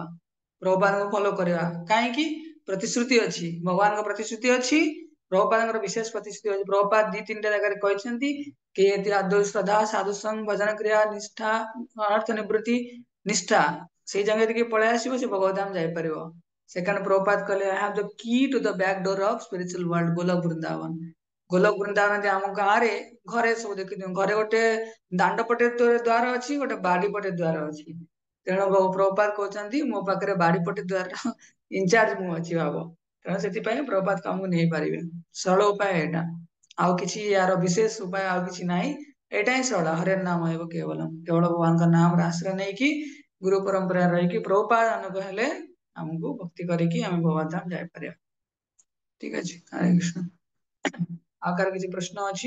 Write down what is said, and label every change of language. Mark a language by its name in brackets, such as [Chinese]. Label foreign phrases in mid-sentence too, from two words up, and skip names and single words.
[Odia] ପ୍ରପାଦଙ୍କୁ ଫଲୋ କରିବା କାହିଁକି ପ୍ରତିଶ୍ରୁତି ଅଛି ଭଗବାନଙ୍କ ପ୍ରତିଶ୍ରୁତି ଅଛି ପ୍ରଭୁପାଦଙ୍କର ବିଶେଷ ପ୍ରତିଶ୍ରୁତି ଅଛି ପ୍ରଭୁପାଦ ଦି ତିନିଟା ଜାଗାରେ କହିଛନ୍ତି କି ଆଦୌ ଶ୍ରଦ୍ଧା ସାଧୁ ସଂଘ ଭଜନ କ୍ରିୟା ନିଷ୍ଠା ଅର୍ଥ ନିବୃତ୍ତି ନିଷ୍ଠା ସେଇ ଜାଗା ଟିକେ ପଳେଇ ଆସିବ ସେ ଭଗବତ ଧାମ ଯାଇପାରିବ ସେକେଣ୍ଡ ପ୍ରଭୁପାଦ କହିଲେ [English] I have the key to the back door of spiritual world [Odia] ଗୋଲକ ବୃନ୍ଦାବନ ଗୋଲକ ବୃନ୍ଦାବନ ଆମ ଗାଁରେ ଘରେ ସବୁ ଦେଖିଥିବ ଘରେ ଗୋଟେ ଦାଣ୍ଡ ପଟେ ଦ୍ୱାର ଅଛି ଗୋଟେ ବାଡି ପଟେ ଦ୍ୱାର ଅଛି ତେଣୁ ପ୍ରଭୁପାଦ କହୁଛନ୍ତି ମୋ ପାଖରେ ବାଡି ପଟେ ଦ୍ୱାର ଇନଚାର୍ଜ ମୁଁ ଅଛି ଭାବ ତେଣୁ ସେଥିପାଇଁ ପ୍ରଭୁପାଦ କାମକୁ ନେଇପାରିବେ ସରଳ ଉପାୟ ଏଇଟା ଆଉ କିଛି ୟାର ବିଶେଷ ଉପାୟ ଆଉ କିଛି ନାହିଁ ଏଇଟା ହିଁ ସରଳ ହରେ ନାମ ହେବ କେବଳ କେବଳ ଭଗବାନଙ୍କ ନାମରେ ଆଶ୍ରୟ ନେଇକି ଗୁରୁ ପରମ୍ପରା ରହିକି ପ୍ରଭୁପାଦ ଅନୁଗ ହେଲେ ଆମକୁ ଭକ୍ତି କରିକି ଆମେ ଭଗବତ ଧାମ ଯାଇପାରିବା ଠିକ ଅଛି ହରେ କୃଷ୍ଣ ଆଉ କାହାର କିଛି ପ୍ରଶ୍ନ ଅଛି